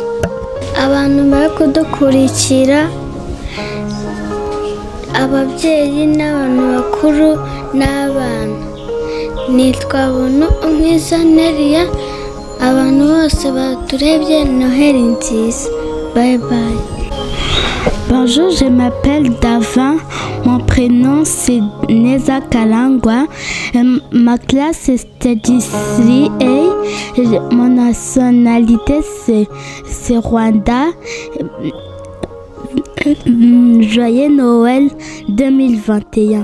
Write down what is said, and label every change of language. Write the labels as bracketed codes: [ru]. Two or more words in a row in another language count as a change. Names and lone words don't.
[rw] Abantu bari kudukurikira, ababyeyi n'abantu bakuru n'abana, nitwa Buntu Umwiza Nelia. Abantu bose baturebye, Noheli nziza. [en] Bye bye. [fr] Bonjour, je m'appelle Davin. Mon prénom c'est Neza Kalangwa. Ma classe est d'ici et mon nationalité c'est Rwanda. Joyeux Noël 2021.